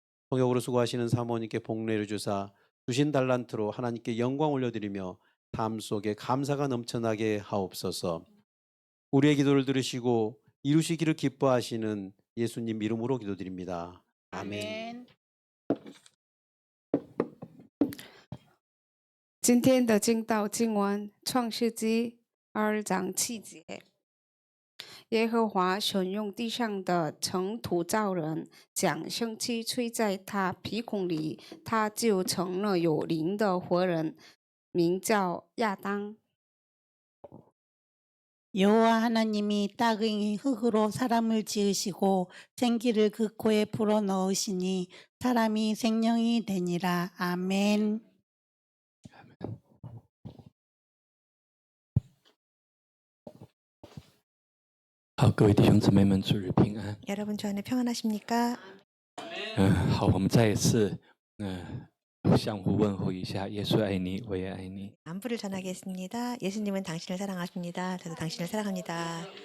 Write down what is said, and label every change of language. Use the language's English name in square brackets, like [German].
[Korean] 통역으로 수고하시는 사모님께 복내려 주사 주신 달란트로 하나님께 영광 올려드리며 삶 속에 감사가 넘쳐나게 하옵소서. 우리의 기도를 들으시고 이루시기를 기뻐하시는 예수님 이름으로 기도드립니다. 아멘. [Chinese] 今天的经道经文，创世纪2章7节。耶和华选用地上的尘土造人，将生气吹在他鼻孔里，他就成了有灵的活人，名叫亚当。 [Korean] 여호와 하나님이 땅의 흙으로 사람을 지으시고 생기를 그 코에 불어 넣으시니 사람이 생명이 되니라. 아멘. [Chinese] 好，各位弟兄姊妹们，主日平安。 [Korean] 여러분 주 안에 평안하십니까? [Chinese] 好，我们再一次相互问候一下，耶稣爱你，我也爱你。 [Korean] 안부를 전하겠습니다. 예수님은 당신을 사랑하십니다. 저도 당신을 사랑합니다.